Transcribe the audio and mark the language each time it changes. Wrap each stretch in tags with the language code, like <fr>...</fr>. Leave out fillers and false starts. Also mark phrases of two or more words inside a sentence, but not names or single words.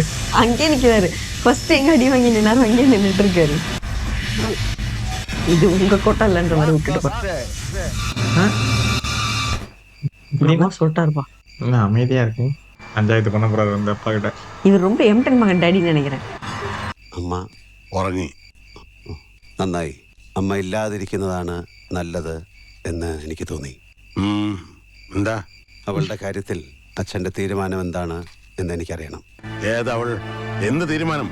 <ta>அங்கே நிற்கிறாரு. ஃபர்ஸ்ட் எங்க அடி வாங்கி நின்னாரு, அங்கே நின்றுட்டு இருக்காரு. இது உங்க கோட்டா இல்லைன்ற மாதிரி விட்டுட்டு சொல்லிட்டாருப்பா. அமைதியா இருக்கு. பஞ்சாயத்து பண்ண போறாரு அந்த அப்பா கிட்ட. இவர் ரொம்ப எம்டன் மகன் ഡാഡിன்னு நினைக்கிறேன்.</ta> <ml>അമ്മ ഉറങ്ങി. നന്നായി. അമ്മ ഇല്ലാതിരിക്കുന്നതാണ് നല്ലത് എന്ന് എനിക്ക് തോന്നി. എന്താ അവളുടെ കാര്യത്തിൽ അച്ഛന്റെ തീരുമാനം എന്താണ് എന്ന് എനിക്കറിയണം. ഏതവൾ? എന്ത് തീരുമാനം?</ml>